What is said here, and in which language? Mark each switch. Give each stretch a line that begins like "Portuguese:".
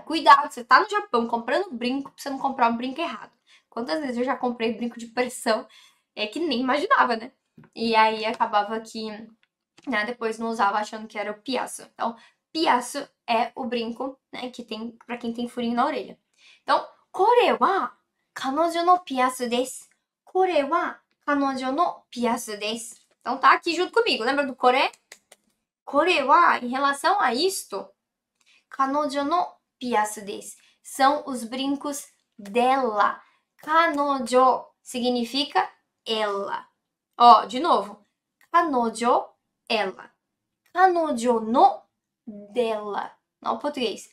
Portuguese: Cuidado, você tá no Japão comprando brinco pra você não comprar um brinco errado. Quantas vezes eu já comprei brinco de pressão que nem imaginava, né? E aí acabava que, né, depois não usava achando que era o piaço. Então, piaço é o brinco, né, que tem pra quem tem furinho na orelha.
Japanese: Então, これは彼女のピアスです。これは彼女のピアスです。
Portuguese: Então tá aqui junto comigo. Lembra do kore?
Japanese: Kore wa,
Portuguese: em relação a isto,
Japanese: 彼女のピアスです.
Portuguese: São os brincos dela. 彼女 significa ela. Ó, de novo. 彼女, ela. 彼女の dela. Não português.